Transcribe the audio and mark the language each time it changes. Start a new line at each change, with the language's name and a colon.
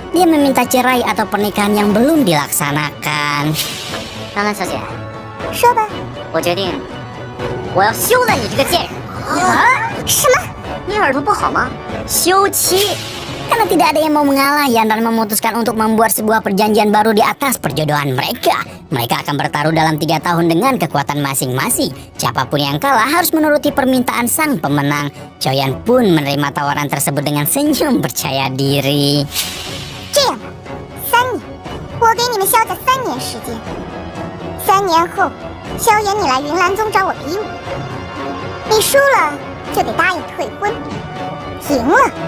Indonesian: Dia meminta cerai atau pernikahan yang belum dilaksanakan.
Chinese: 纳兰小姐，说吧。我决定，我要休了你这个贱人！什么？你耳朵不好吗？休妻！
Indonesian: Karena tidak ada yang mau mengalah, Yanran memutuskan untuk membuat sebuah perjanjian baru di atas perjodohan mereka. Mereka akan bertaruh dalam 3 tahun dengan kekuatan masing-masing. Siapapun yang kalah harus menuruti permintaan sang pemenang. Xiaoyan pun menerima tawaran tersebut dengan senyum percaya diri.
Chinese: 这样吧，3年，我给你们萧家3年时间。 3年后，萧炎你来云岚宗找我比武，你输了就得答应退婚，赢了。